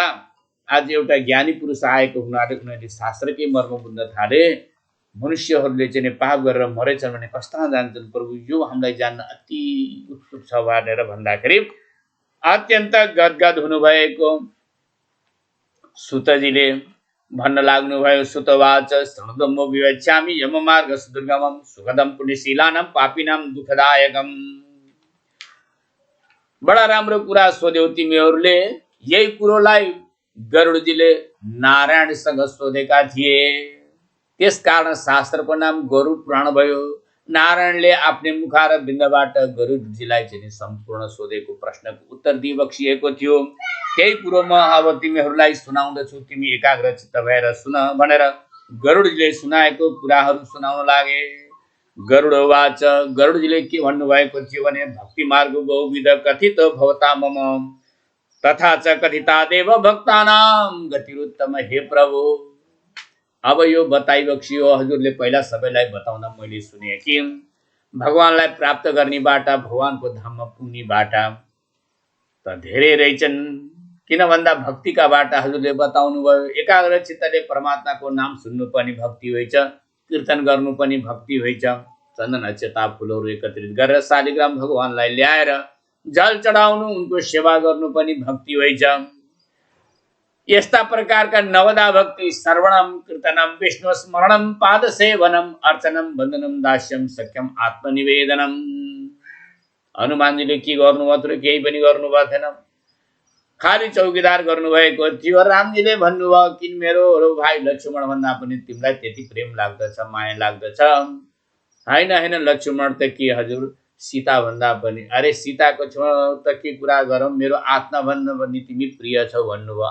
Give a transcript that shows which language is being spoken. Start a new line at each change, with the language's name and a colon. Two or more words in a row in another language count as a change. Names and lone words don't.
Nepali: आज एउटा ज्ञानी पुरुष आएको हुनाले उनीहरूले शास्त्रकै मर्म बुझ्न थाले। मनुष्यहरूले चाहिँ पाप गरेर मरेछन् भने कस्ता जान्छन् प्रभु, यो हामीलाई जान्न अति उत्सुक छ भनेर भन्दाखेरि अत्यन्त गदगद हुनुभएको सुतजीले भन्न लाग्नुभयो।
Sanskrit: सुतवाच शृणुदम्बो विवक्ष्यामि यममार्ग सुदुर्गमं सुखदं पुण्यशीलानां पापिनां दुःखदायकम्।
Nepali: बडा राम्रो कुरा सोध्यौ तिमीहरूले। यही कुरोलाई गरुडजीले नारायणसँग सोधेका थिए। त्यसकारण शास्त्रको नाम गरुड पुराण भयो। नारायणले आफ्नै मुखार बिन्दबाट गरुडजीलाई चाहिँ सम्पूर्ण सोधेको प्रश्नको उत्तर दिइबक्सिएको थियो। त्यही कुरो म अब तिमीहरूलाई सुनाउँदछु, तिमी एकाग्रचित्त भएर सुन भनेर गरुडजीले सुनाएको कुराहरू सुनाउन लागे।
Sanskrit: गरुडवाच,
Nepali: गरुडजीले के भन्नुभएको थियो भने
Sanskrit: भक्ति मार्ग बहुविध कथित भवता मम तथा च कथितादेव भक्तानां गतिरुत्तम।
Nepali: हे प्रभु, अब यो बताइबक्सियो। हजुरले पहिला सबैलाई बताउँदा मैले सुने कि भगवानलाई प्राप्त गर्ने बाटा, भगवानको धाममा पुग्ने बाटा त धेरै रहेछन्। किन भन्दा भक्तिका बाटा हजुरले बताउनु भयो। एकाग्र चित्तले परमात्माको नाम सुन्नु पनि भक्ति होइछ, कीर्तन गर्नु पनि भक्ति होइछ। चन्दन अक्षता फुलहरू एकत्रित गरेर शालिग्राम भगवानलाई ल्याएर जल चढाउनु, उनको सेवा गर्नु पनि भक्ति होइछ। यस्ता प्रकारका नवदा
Sanskrit: भक्ति श्रवणम कीर्तनम विष्णु स्मरणम पाद सेवनम अर्चनम वन्दनम दास्यम सख्यम आत्मनिवेदनम।
Nepali: हनुमानजीले के गर्नुभयो? केही पनि गर्नुभएको थिएन, खाली चौकीदार गर्नुभएको थियो। रामजीले भन्नुभयो कि मेरो भाइ लक्ष्मण भन्दा पनि तिमीलाई त्यति प्रेम लाग्दछ, माया लाग्दछ। होइन लक्ष्मण त के हजुर, सीता भन्दा पनि, अरे सीताको छेउमा त के कुरा गरौँ, मेरो आत्मा भन्दा पनि तिमी प्रिय छौ भन्नुभयो।